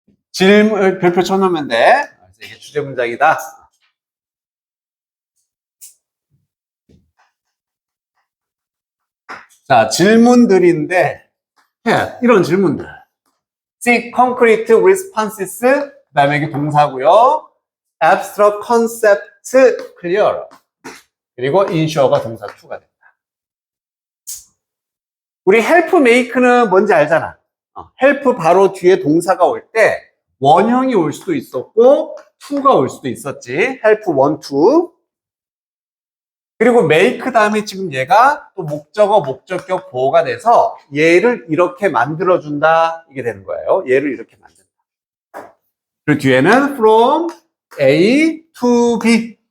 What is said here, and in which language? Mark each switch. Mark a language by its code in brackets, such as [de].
[ko] 질문 별표 쳐놓으면 돼. 이게 주제 문장이다. 자, 질문들인데 이런 질문들. [en] Seek concrete responses. [ko] 그 다음에 이게 동사고요. [en] Abstract concept clear. [ko] 그리고 ensure가 동사 2가 된다. 우리 help make는 뭔지 알잖아. help 바로 뒤에 동사가 올 때 원형이 올 수도 있었고 to가 올 수도 있었지. help 1, 2. 그리고 make 다음에 지금 얘가 또 목적어, 목적격 보호가 돼서 얘를 이렇게 만들어준다. 이게 되는 거예요. 얘를 이렇게 만든다. 그리고 뒤에는 [en] from A to B.